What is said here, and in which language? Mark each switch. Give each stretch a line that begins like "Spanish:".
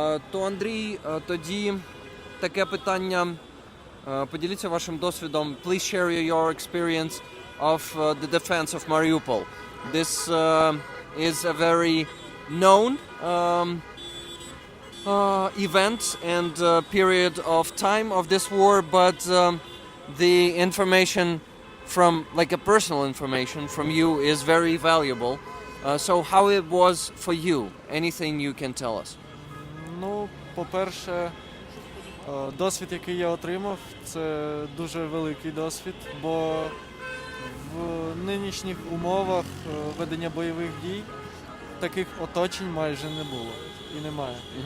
Ukrainian: То, Андрій, тоді таке питання. Поділіться вашим досвідом.
English: Please share your experience of the defense of Mariupol. This is a very known event and period of time of this war, but the information from, like a personal information from you, is very valuable. So how it was for you? Anything you can tell us?
Ukrainian: Ну, по-перше, досвід, який я отримав, це дуже великий досвід, бо в нинішніх умовах ведення бойових дій таких оточень майже не було і немає.